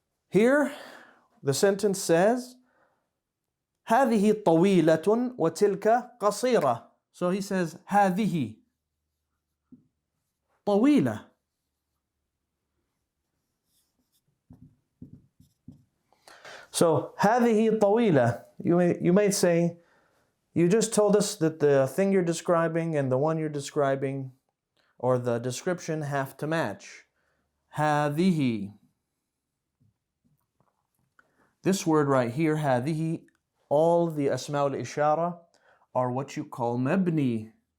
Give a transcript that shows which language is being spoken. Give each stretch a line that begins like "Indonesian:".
English: Here, the sentence says,
Arabic: هذه طويلة وتلك قصيرة.
English: So he says,
Arabic: هذه طويلة. So, هذه طويلة.
English: You may say, you just told us that the thing you're describing and the one you're describing, or the description, have to match.
Arabic: هذه.
English: This word right here, هذه, all the asma al-ishara are what you call mabni.